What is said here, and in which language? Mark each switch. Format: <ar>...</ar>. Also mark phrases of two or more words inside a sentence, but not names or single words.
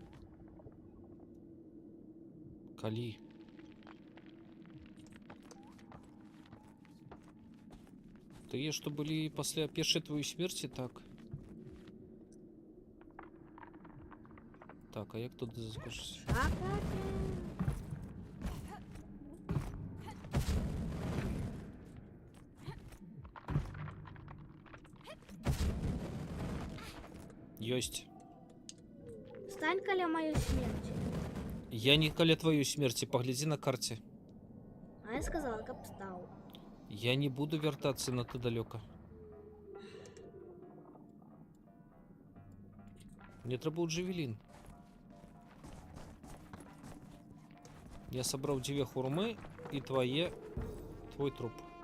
<be>Кали. Тые, што былі пасля першай твоей смерці, так. Так, а як тут заскочыць? Ёсць. Стань каля</be> <ru>моей смерти.</ru> <be>Я не каля тваёй смерці, паглядзі на карце. А я сказала, каб стал. Я не буду вяртацца надта далёка. Мне трэба джавелін. Я сабраў 2 хурмы і твой труп.</be>